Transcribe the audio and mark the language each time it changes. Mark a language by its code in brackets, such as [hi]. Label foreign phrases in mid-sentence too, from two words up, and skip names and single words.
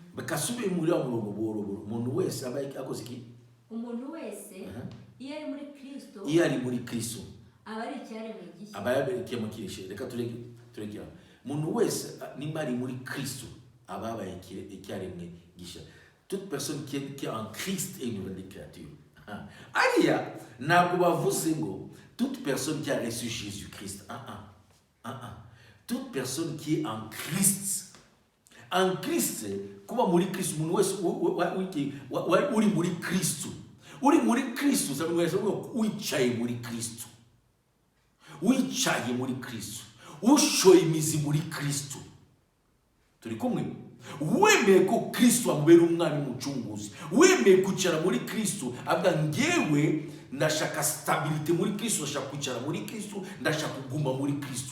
[rw] Bakasubiye muri wa murongo boro. Umuntu wese aba akoze iki? Umuntu wese iyo ari muri Kristo aba ari icyaremwe gishya. Aba yabereye mu kirishe. Reka turegera. Umuntu wese nimba ari muri Kristo aba yabaye icyaremwe gishya. [fr] toute personne qui est en Christ est une nouvelle créature. Aïe, [rw] ntabwo bavuze ngo [fr] toute personne qui a reçu Jésus-Christ. Toute personne qui est en Christ. En Christ, [rw] kuba muri Christ, umuntu wese uri muri Kristo. Uri muri Kristo, [fr] ça veut dire [rw] wicaye muri Kristo. Wicaye muri Kristo. Ushoye imizi muri Kristo. Turi kumwe? Wemeye ko Kristo amubera umwami mucunguzi. Wemeye kwicara muri Kristo, avuga ngewe ndashaka stability muri Kristo, ndashaka kwicara muri Kristo, ndashaka kuguma muri Kristo.